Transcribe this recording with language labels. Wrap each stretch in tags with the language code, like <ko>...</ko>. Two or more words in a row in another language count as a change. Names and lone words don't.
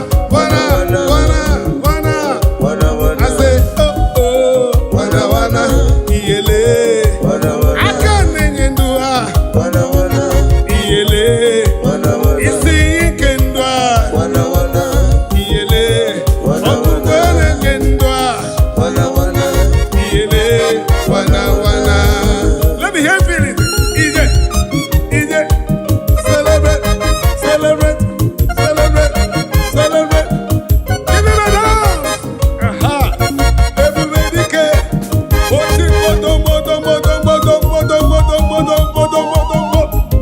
<en>Wana, wana, wana. Wana, wana. I say, oh, oh, wana, wana. Iyele. Wana, wana.</en> <ig>Aka na-enye ndụ ha. Wana, wana. Iyele. Wana, wana. Isi ike ndụ ha. Wana, wana. Iyele. Wana, Ọkụkọ wana. na-enye ndụ ha. Wana, wana. Iyele. Wana, wana.</ig> <en>Let me hear feeling.</en> <ig>Ije. Ije.</ig> <en>Celebrate. Celebrate. Celebrate. Celebrate. Give him a dance. Aha. Everybody can. Oti moto, moto, moto, moto, moto, moto, moto, moto, moto.</en>